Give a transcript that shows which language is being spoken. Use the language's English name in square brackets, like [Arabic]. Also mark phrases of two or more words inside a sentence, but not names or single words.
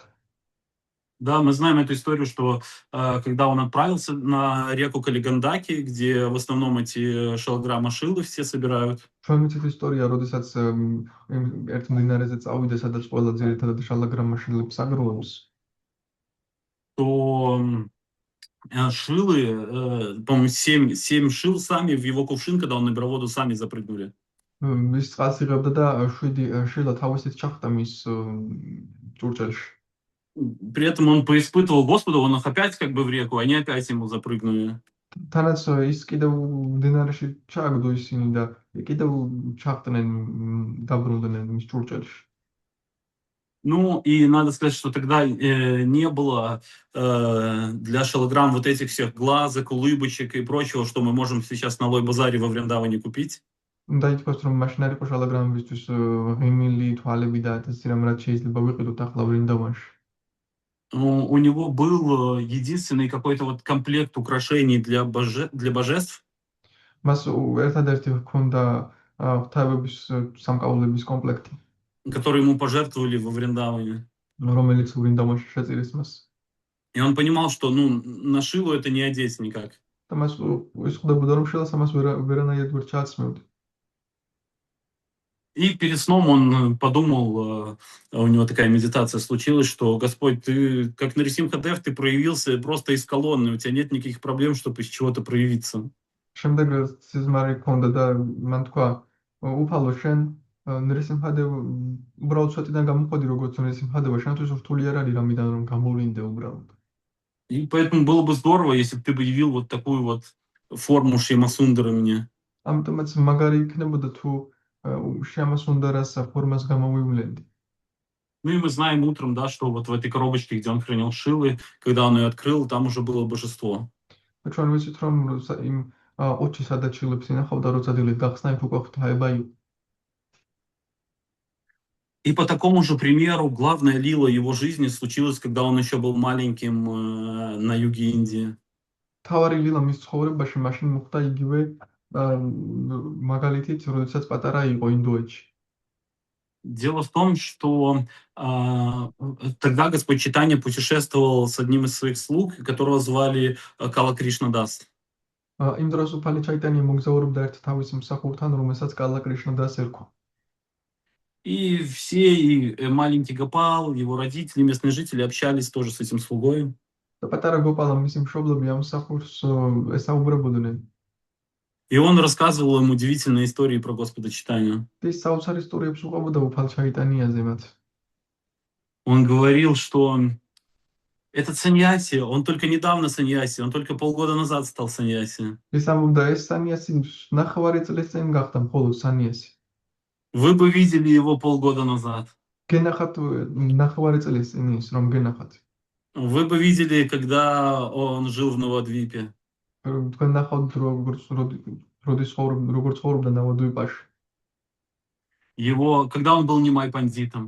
[Russian] Да, мы знаем эту историю, что когда он отправился на реку Калигандаки, где в основном эти шалграма шилы все собирают, [Georgian] ჩვენ ვიცით ისტორია, როდესაც ერთ მდინარეზე წავიდა, სადაც ყველა ძირითადად შალაგრამაშილებს აგროვებს. [Russian] то шилы, по-моему, семь шил сами в его кувшин, когда он набирал воду, сами запрыгнули. [Georgian] ის წყალს იღებდა და 7 შილა თავისით ჩახტა მის ჭურჭელში. [Russian] При этом он поиспытывал Господа, он их опять как бы в реку, они опять ему запрыгнули. [Georgian] თანაც ის კიდევ მდინარეში ჩააგდო ისინი და კიდევ ჩახტნენ, დაბრუნდნენ მის ჭურჭელში. [Russian] Ну, и надо сказать, что тогда не было для шалограмм вот этих всех глазок, улыбочек и прочего, что мы можем сейчас на Лой-базаре во Вриндаване купить. [Georgian] უნდა ითქვას, რომ მაშინ არ იყო შალაგრამებისთვის ღიმილი, თვალები და ათასი რამ, რაც შეიძლება ვიყიდოთ ახლა ვრინდავანში. [Russian] У него был единственный какой-то вот комплект украшений для божеств. [Georgian] მას ერთადერთი ჰქონდა ღვთაებების სამკაულების კომპლექტი, [Russian] которые ему пожертвовали во Вриндаване. [Georgian] რომელიც ვრინდავანში შეწირეს მას. [Russian] И он понимал, что на Шилу это не одеть никак. [Georgian] და მას ის ხვდებოდა, რომ შილას ამას ვერანაირად ვერ ჩააცმევდა. [Russian] И перед сном он подумал, у него такая медитация случилась, что Господь, ты как Нарисимхадев, ты проявился просто из колонны, у тебя нет никаких проблем, чтобы из чего-то проявиться. [Georgian] შემდეგ სიზმარი ჰქონდა და მან თქვა, უფალო შენ ნერისიმჰადევ უბრალოდ სვეტიდან გამოходи, როგორც ნერისიმჰადევა, შენთვის რთული არ არის რამიდან რომ გამოვლინდე უბრალოდ. [Russian] И поэтому было бы здорово, если бы ты бы явил вот такую вот форму Шьямасундара мне. [Georgian] ამიტომაც მაგარი იქნებოდა თუ შიამასუნდარას ფორმას გამოვივლენდი. [Russian] Ну и мы знаем утром, да, что вот в этой коробочке, где он хранил Шилы, когда он ее открыл, там уже было божество. [Georgian] ჩვენ ვიცით, რომ იმ ოჩი სადაც შილებს ინახავდა, როცა დილით გახსნა, იქ უკვე ღვთაება იყო. [Russian] И по такому же примеру главная лила его жизни случилась, когда он еще был маленьким на юге Индии. [Georgian] თავარი ლილა მის ცხოვრებაში მაშინ მოხდა იგივე მაგალითით, როდესაც პატარა იყო ინდოეთში. [Russian] Дело в том, что тогда Господь Чайтанья путешествовал с одним из своих слуг, которого звали Кала Кришна Дас. [Georgian] იმ დროს უფალი ჩაიტანია მოგზაურობდა ერთ თავის მსახურთან, რომელსაც კალა კრიშნა დას ერქვა. [Russian] И все, и маленький Гопал, его родители, местные жители общались тоже с этим слугой. [Georgian] და პატარა გოპალა მისი მშობლები ამ მსახურს ესაუბრებოდნენ. [Russian] И он рассказывал им удивительные истории про Господа Чайтанью. [Georgian] ის საოცარ ისტორიებს უყვებოდა უფალ ჩაიტანიაზე მათ. [Russian] Он говорил, что этот саньяси, он только недавно саньяси, он только полгода назад стал саньяси. [Georgian] ის ამბობდა, ეს სანიასი ნახევარი წლის წინ გახდა მხოლოდ სანიასი. [Russian] Вы бы видели его полгода назад. [Georgian] გენახათ ნახევარი წლის წინ ის, რომ გენახათ. [Russian] Вы бы видели, когда он жил в Навадвипе. [Georgian] თქვენ ნახავთ როგორც ცხოვრობდა ნავადვიპაში. [Russian] Когда он был Нимай пандитом.